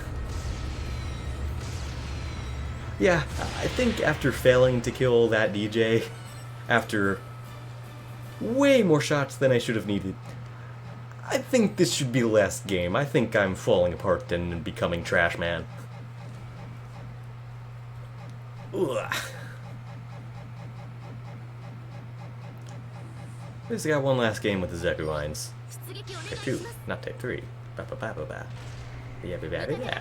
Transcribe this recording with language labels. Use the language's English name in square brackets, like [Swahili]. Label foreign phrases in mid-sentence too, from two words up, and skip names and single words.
[English] Yeah, I think after failing to kill that DJ, after way more shots than I should have needed, I think this should be the last game. I think I'm falling apart and becoming trash man. Ugh. At least I got one last game with the Zeku lines. Type 2, not Type 3. Ba ba ba ba ba. Yeah, ba ba ba ba.